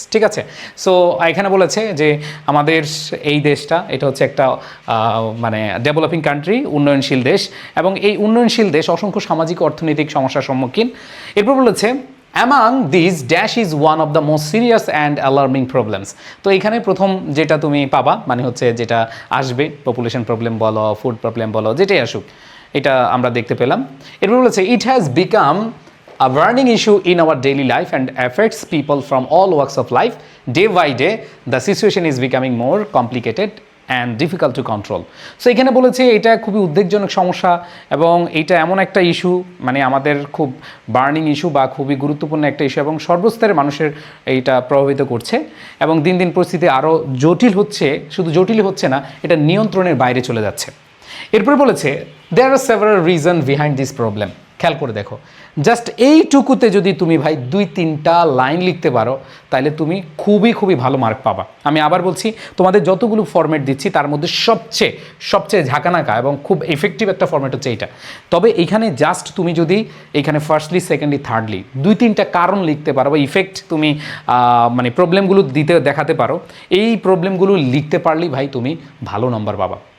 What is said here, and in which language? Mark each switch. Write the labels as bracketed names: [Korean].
[Bangla] ঠিক আছে, সো এখানে বলেছে যে আমাদের এই দেশটা এটা হচ্ছে একটা মানে ডেভেলপিং কান্ট্রি, উন্নয়নশীল দেশ, এবং এই উন্নয়নশীল দেশ অসংখ্য সামাজিক অর্থনৈতিক সমস্যার সম্মুখীন। এরপর বলেছে [English] Among this dash is one of the most serious and alarming problems. [Bangla] তো এখানে প্রথম যেটা তুমি পাবা মানে হচ্ছে যেটা আসবে, পপুলেশন প্রবলেম বলো, ফুড প্রবলেম বলো, যেটাই আসুক, এটা আমরা দেখতে পেলাম। এরপর বলেছে [English] It has become a burning issue in our daily life and affects people from all walks of life. Day by day, the situation is becoming more complicated and difficult to control. [Bangla] So এখানে বলেছে এটা খুবই উদ্বেগজনক সমস্যা এবং এটা এমন একটা ইস্যু, মানে আমাদের খুব বার্নিং ইস্যু বা খুবই গুরুত্বপূর্ণ একটা ইস্যু, এবং সর্বস্তরের মানুষের এইটা প্রভাবিত করছে এবং দিন দিন পরিস্থিতি আরও জটিল হচ্ছে। শুধু জটিল হচ্ছে না, এটা নিয়ন্ত্রণের বাইরে চলে যাচ্ছে। এরপর বলেছে [English] there are several reasons behind this problem. [Bangla] খেয়াল করে দেখো, জাস্ট এইটুকুতে যদি তুমি ভাই 2-3টা লাইন লিখতে পারো তাহলে তুমি খুবই ভালো মার্ক পাবা। আমি আবার বলছি, তোমাদের যতগুলো ফরম্যাট দিচ্ছি তার মধ্যে সবচেয়ে ঝাঁকানাকা এবং খুব এফেক্টিভ একটা ফরম্যাট হচ্ছে এইটা। তবে এইখানে জাস্ট তুমি যদি এইখানে ফার্স্টলি, সেকেন্ডলি, থার্ডলি 2-3টা কারণ লিখতে পারো বা ইফেক্ট তুমি মানে প্রবলেমগুলো দেখাতে পারো, এই প্রবলেমগুলো লিখতে পারলেই ভাই তুমি ভালো নম্বর পাবা।